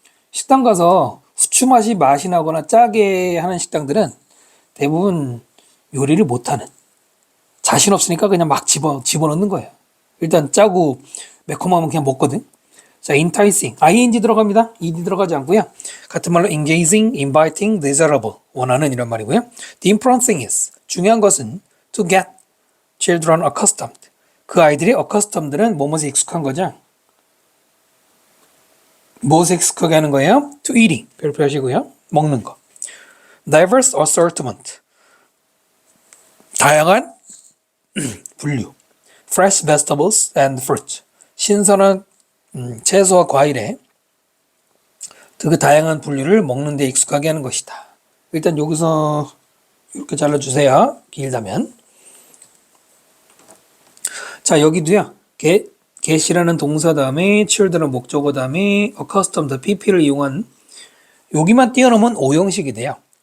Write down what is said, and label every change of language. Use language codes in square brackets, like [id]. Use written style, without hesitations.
[ko] 식당 가서 후추 맛이 나거나 짜게 하는 식당들은 대부분 요리를 못하는, 자신 없으니까 그냥 막 집어넣는 거예요. 일단 짜고 매콤하면 그냥 먹거든. 자, enticing, ing 들어갑니다. ed 들어가지 않고요. 같은 말로 engaging, inviting, desirable, 원하는 이런 말이고요. [en] The important thing is, [ko] 중요한 것은 [en] to get children accustomed. [ko] 그 아이들이 accustomed는 뭐뭐에 익숙한 거죠. 무엇에 익숙하게 하는 거예요? [en] To eating, [ko] 별표하시고요. 먹는 거. [en] diverse assortment, [ko] 다양한 분류. [en] Fresh vegetables and fruit. [ko] 신선한 채소와 과일에 그 다양한 분류를 먹는 데 익숙하게 하는 것이다. 일단 여기서 이렇게 잘라주세요. 길다면. 자, 여기도요. get이라는 동사 다음에 children 목적어 다음에 accustomed, pp를 이용한 여기만 띄워놓으면 오형식이 돼요.